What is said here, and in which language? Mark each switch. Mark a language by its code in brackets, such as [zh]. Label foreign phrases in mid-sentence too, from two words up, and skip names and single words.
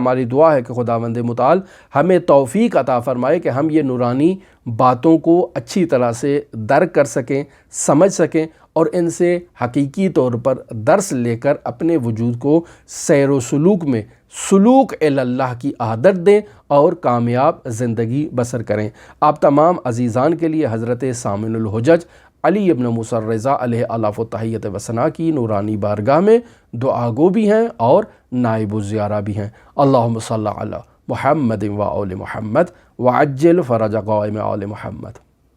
[ur] ہماری دعا ہے کہ خداوند متعال ہمیں توفیق عطا فرمائے کہ ہم یہ نورانی باتوں کو اچھی طرح سے درک کر سکیں، سمجھ سکیں اور ان سے حقیقی طور پر درس لے کر اپنے وجود کو سیر و سلوک میں سلوک اللہ کی عادت دیں اور کامیاب زندگی بسر کریں۔ آپ تمام عزیزان کے لیے حضرت سامن الحجج علی ابن موسیٰ الرضا [ar] علیہ الاف و تحیت و ثنا [ur] کی نورانی بارگاہ میں دعا گو بھی ہیں اور نائب الزیارہ بھی ہیں۔ [ar] اللہم صلی علی محمد و آل محمد وعجل فرج قائم آل محمد۔